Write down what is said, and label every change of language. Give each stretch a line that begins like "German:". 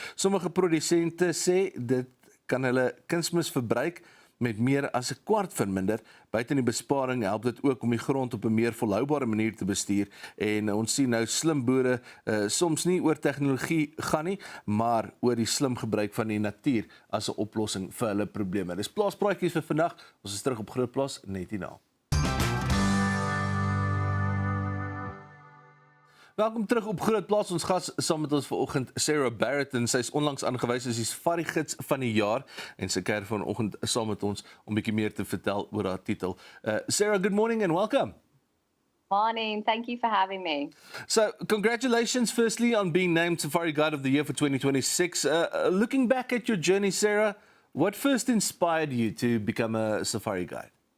Afrikaans: Sommige produsente sê dit kan hulle kunsmisverbruik met meer as 'n kwart verminder. Buiten die besparing help dit ook om die grond op 'n meer volhoubare manier te bestuur. En ons sien nou slim boere soms nie oor tegnologie gaan nie, maar oor die slim gebruik van die natuur as 'n oplossing vir hulle probleme. Dis plaaspraatjies vir vandag. Ons is terug op GROOTplaas net hierna. Welkom terug op GROOTplaas. Ons gas saam met ons vanoggend Sarah Barratt, en sy is onlangs aangewys as die safari-gids van die jaar, en sy kuier vanoggend saam met ons om 'n bietjie meer te vertel oor haar titel.
English: Sarah, good morning and welcome. Morning, thank you for having me. So, congratulations firstly on being named Safari Guide of the Year for 2026. Looking back at your journey, Sarah, what first inspired you to become a safari guide?